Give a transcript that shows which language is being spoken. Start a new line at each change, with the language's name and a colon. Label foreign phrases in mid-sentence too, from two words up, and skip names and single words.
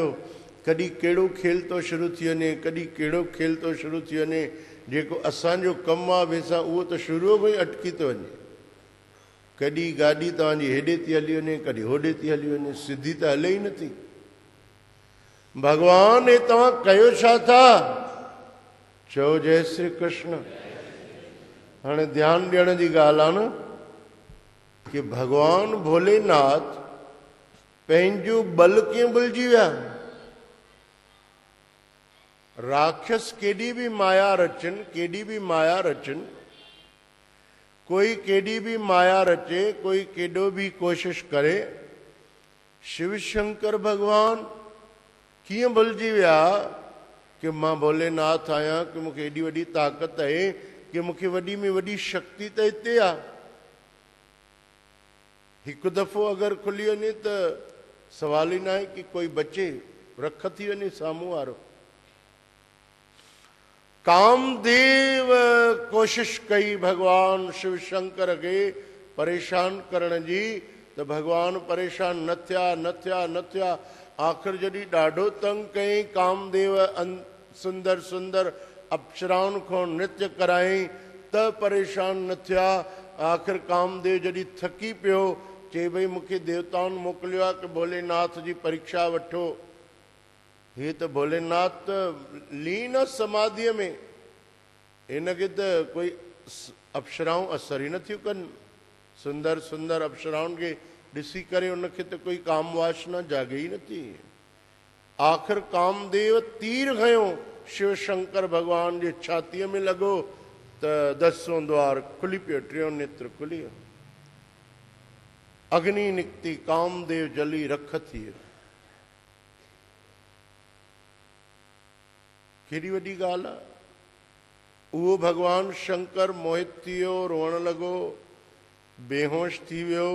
Sindhi: कॾहिं कहिड़ो खेल थो शुरू थी वञे, कॾहिं कहिड़ो खेल थो शुरू थी वञे, जेको असांजो कमु आहे वेसां उहो त शुरूअ में ई अटकी थो वञे। कॾहिं गाॾी तव्हांजी हेॾे थी हली वञे, कॾहिं होॾे थी हली वञे, सिधी त हले ई नथी। भगवान हे तव्हां कयो छा था? चओ जय श्री कृष्ण। हाणे ध्यानु ॾियण जी ॻाल्हि आहे न कि भगवान भोलेनाथ पंहिंजो बल कीअं भुलिजी विया। राक्षस केॾी बि माया रचनि, केॾी बि माया रचनि, कोई केॾी बि माया रचे, कोई केॾो बि कोशिश करे, शिव शंकर भगवान कीअं भुलिजी विया कि मां भोलेनाथ आहियां, कि मूंखे एॾी वॾी ताक़त आहे, कि मूंखे वॾी में वॾी शक्ति त हिते आहे। हिकु दफ़ो अगरि खुली वञे त सवाल ई न आहे कि कोई बचे, रख थी वञे साम्हूं वारो। कामदेव कोशिश कई भगवान शिव शंकर खे परेशान करण जी, त भगवान परेशान न थिया। आख़िर जॾहिं ॾाढो तंग कयईं, कामदेव सुंदर सुंदर अप्सराउनि खां नृत्य करायईं त परेशान न थिया। आख़िर कामदेव जॾहिं थकी पियो, चई भई मूंखे देवताउनि मोकिलियो आहे कि भोलेनाथ जी परीक्षा वठो। हे त भोलेनाथ त लीन समाधीअ में, हिनखे त कोई अप्सराऊं असर ई नथियूं कनि। सुंदर सुंदर अप्सराउनि खे ॾिसी करे उनखे त कोई काम वासना जागे ई नथी। आख़िर कामदेव तीर खयो, शिव शंकर भगवान जे छातीअ में लॻो त 10हों द्वार खुली पियो, 3 नेत्र खुली वियो। अग्नि निकिती, कामदेव जली रख थी वियो। केॾी वॾी ॻाल्हि आहे। उहो भगवान शंकर मोहित थी वियो, रोअण लॻो, बेहोश थी वियो।